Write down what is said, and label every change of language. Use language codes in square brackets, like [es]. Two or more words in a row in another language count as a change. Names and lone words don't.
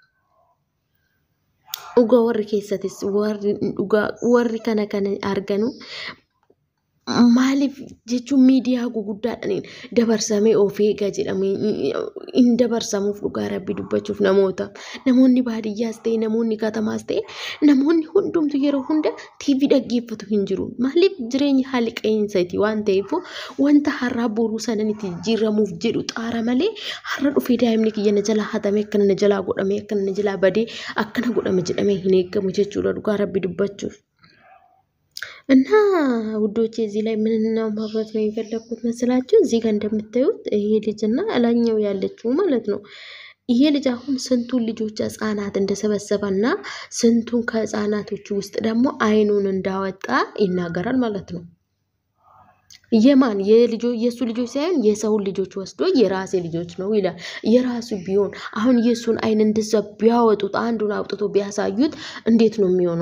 [om] Dhugaa warri keessatis warri kana arganu maaliif jechuun miidiyaa guguddaadhaan dabarsamee of eegaa jedhamee hin dabarsamuuf dhugaa rabbi dubbachuuf namoonni baadiyyaas ta'e namoonni katamaas ta'e namoonni hundumtu yeroo hunda TV dhaggeeffatu hin jiru. Maaliif jireenya haali qeensaati waan ta'eef wanta har'aa boruu sanan itti jijjiiramuuf jedhu xaara malee har'a dhufee daa'imni kiyya na jalaa hatame akkana na jalaa godhame akkana na jalaa badee akkana godhame jedhamee hin eegamu jechuudha dhugaa rabbi dubbachuuf. [am] እና ውዶቼ እዚህ ላይ ምንና ማብራት ነው የፈለኩት መስላችሁ? እዚህ ጋር እንደምታዩት ይሄ ልጅና እላኛው ያለችው ማለት ነው። ይሄ ልጅ አሁን ስንቱን ልጆች ህፃናት እንደሰበሰበና ስንቱን ከህፃናቶቹ ውስጥ ደግሞ አይኑን እንዳወጣ ይናገራል ማለት ነው። የማን የሱ ልጆች ሳይሆን የሰው ልጆች ወስዶ የራሴ ልጆች ነው ይላል። የራሱ ቢሆን አሁን የሱን አይን እንደዛ ቢያወጡት አንዱን አውጥቶ ቢያሳዩት እንዴት ነው የሚሆነው?